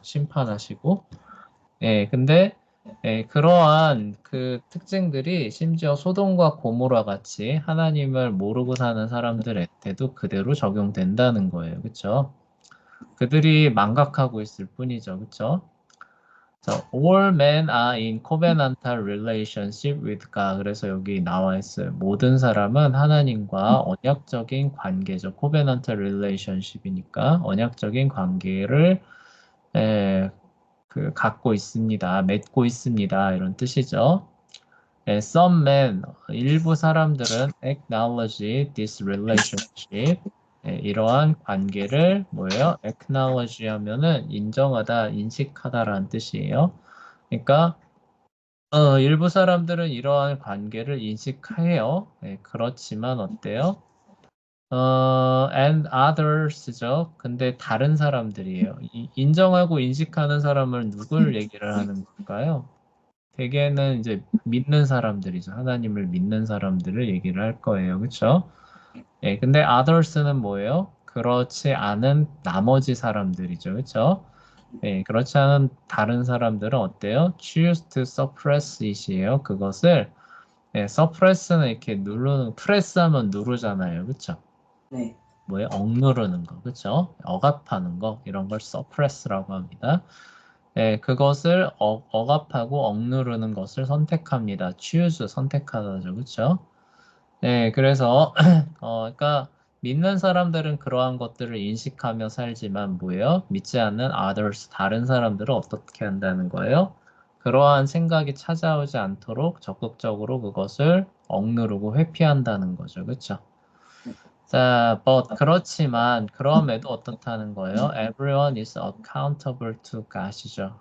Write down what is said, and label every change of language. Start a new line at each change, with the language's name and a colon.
Korean: 심판하시고. 예, 근데 그러한 그 특징들이 심지어 소돔과 고모라 같이 하나님을 모르고 사는 사람들한테도 그대로 적용된다는 거예요. 그쵸? 그들이 망각하고 있을 뿐이죠. 그쵸?
English: 자, all men are in covenantal relationship with God.
Korean: 그래서 여기 나와 있어요. 모든 사람은 하나님과 언약적인 관계죠. covenantal relationship이니까 언약적인 관계를 에, 갖고 있습니다. 맺고 있습니다. 이런 뜻이죠.
English: Some men,
Korean: 일부 사람들은
English: acknowledge this relationship.
Korean: 이러한 관계를 뭐예요? acknowledge 하면은 인정하다, 인식하다라는 뜻이에요. 그러니까 일부 사람들은 이러한 관계를 인식해요. 그렇지만 어때요?
English: and others
Korean: 죠. 근데 다른 사람들이에요. 인정하고 인식하는 사람을 누굴 얘기를 하는 걸까요? 대개는 이제 믿는 사람들이죠. 하나님을 믿는 사람들을 얘기를 할 거예요. 그렇죠? 예, 근데 others는 뭐예요? 그렇지 않은 나머지 사람들이죠. 그렇죠? 예, 그렇지 않은 다른 사람들은 어때요?
English: choose to suppress it이에요.
Korean: 그것을 suppress는 이렇게 프레스하면 누르잖아요. 그렇죠? 네. 뭐예요? 억누르는 거, 그렇죠? 억압하는 거 이런 걸 suppress라고 합니다. 그것을 억압하고 억누르는 것을 선택합니다. choose 선택하다죠, 그렇죠? 그래서 그러니까 믿는 사람들은 그러한 것들을 인식하며 살지만 뭐예요? 믿지 않는 others 다른 사람들은 어떻게 한다는 거예요? 그러한 생각이 찾아오지 않도록 적극적으로 그것을 억누르고 회피한다는 거죠, 그렇죠? 자, 그렇지만 그럼에도 어떻다는 거예요?
English: Everyone is accountable to God이죠.